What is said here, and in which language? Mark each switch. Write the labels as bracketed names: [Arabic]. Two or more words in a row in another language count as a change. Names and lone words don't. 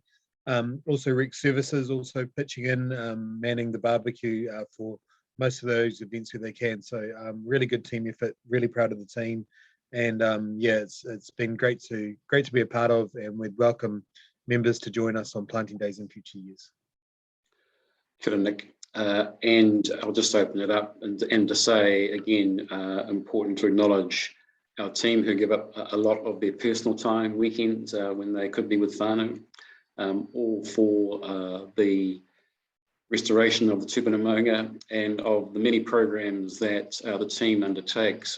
[English] Also Rec Services also pitching in, manning the barbecue for most of those events where they can. So really good team effort, really proud of the team. And yeah, it's been great to be a part of, and we'd welcome members to join us on planting days in future years. [Māori] Kia ora, Nick. [English] And I'll just open it up and to say again, important to acknowledge our team who give up a lot of their personal time, weekends, when they could be with whānau, all for the restoration of the Tūpuna Maunga and of the many programs that the team undertakes.